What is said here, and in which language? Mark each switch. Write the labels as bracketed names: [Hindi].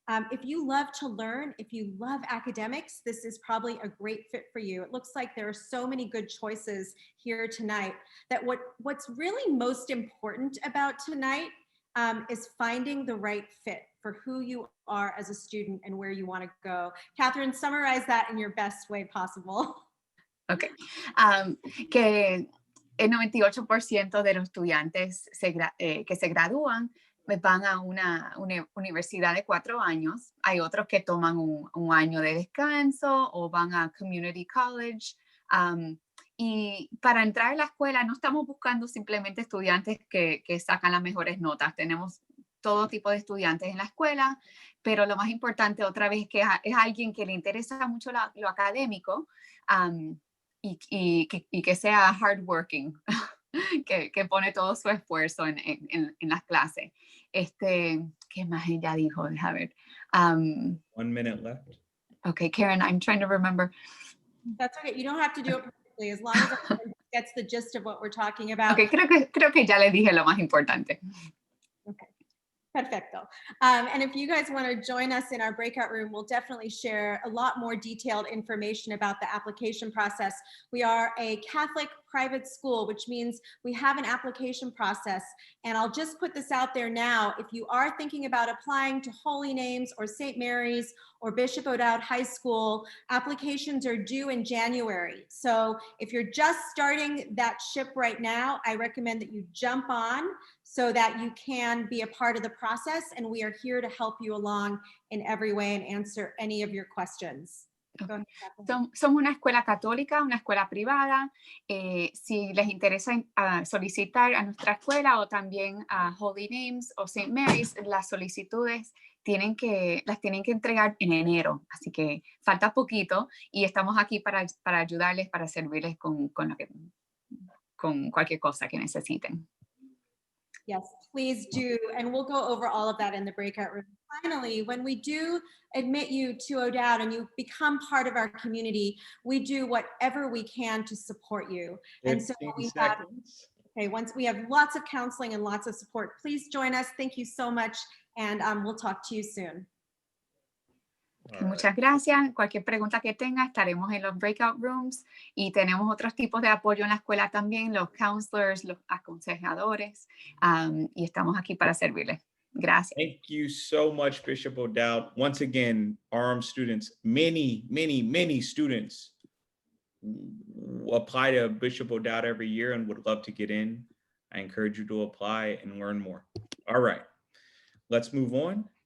[English] If you love to learn, if you love academics, this is probably a great fit for you. It looks like there are so many good choices here tonight that what's really most important about tonight is finding the right fit for who you are as a student and where you want to go. Catherine, summarize that in your best way possible. Okay. [Spanish] Que el 98% de los estudiantes que se gradúan van a una universidad de 4 años. Hay otros que toman un año de descanso o van a community college. Y para entrar a la escuela no estamos buscando simplemente estudiantes que sacan las mejores notas. Tenemos todo tipo de estudiantes en la escuela, pero lo más importante otra vez que es alguien que le interesa mucho lo académico y que sea hardworking. que pone todo su esfuerzo en las clases. ¿Qué más ella dijo? Deja ver. [English] 1 minute left. Okay, Karen, I'm trying to remember. That's okay. You don't have to do it perfectly as long as everyone gets the gist of what we're talking about. [Spanish] Okay, creo que ya le dije lo más importante. Okay. Perfecto. [English] And if you guys want to join us in our breakout room, we'll definitely share a lot more detailed information about the application process. We are a Catholic private school, which means we have an application process. And I'll just put this out there now. If you are thinking about applying to Holy Names or St. Mary's or Bishop O'Dowd High School, applications are due in January. So if you're just starting that ship right now, I recommend that you jump on so that you can be a part of the process. And we are here to help you along in every way and answer any of your questions. [Spanish] Somos una escuela católica, una escuela privada. Si les interesa solicitar a nuestra escuela o también a Holy Names o St. Mary's, las solicitudes las tienen que entregar en enero. Así que falta poquito y estamos aquí para ayudarles, para servirles con cualquier cosa que necesiten. [English] Yes, please do. And we'll go over all of that in the breakout room. Finally, when we do admit you to O'Dowd and you become part of our community, we do whatever we can to support you. And so once we have lots of counseling and lots of support, please join us. Thank you so much. And we'll talk to you soon. [Spanish] Muchas gracias. Cualquier pregunta que tenga, estaremos en los breakout rooms y tenemos otros tipos de apoyo en la escuela también, los counselors, los aconsejadores, y estamos aquí para servirles. Gracias. [English] Thank you so much, Bishop O'Dowd. Once again, RM students, many students apply to Bishop O'Dowd every year and would love to get in. I encourage you to apply and learn more. All right, let's move on.